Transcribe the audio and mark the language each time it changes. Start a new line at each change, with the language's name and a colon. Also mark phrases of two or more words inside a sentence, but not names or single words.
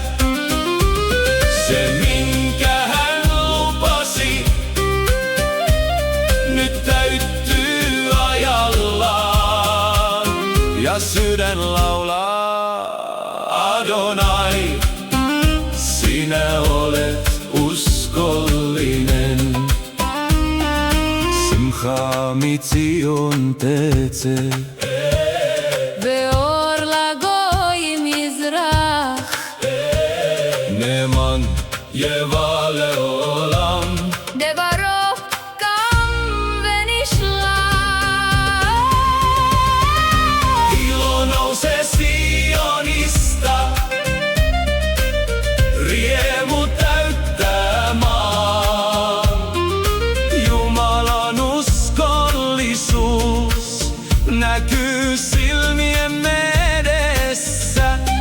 Finnish: Se minkä hän lupasi, nyt täyttyy ajallaan. Ja sydän laulaa, Adonai, sinä olet uskollinen.
Hebrew: שמחה מציון תצא, ואור לגויים יזרח. נאמן יבא לעולם. דברו קם ונשלח.
Finnish: Ilo nousee Sionista, riemu täyttää maan. Jumalan uskollisuus näkyy silmiemme edessä.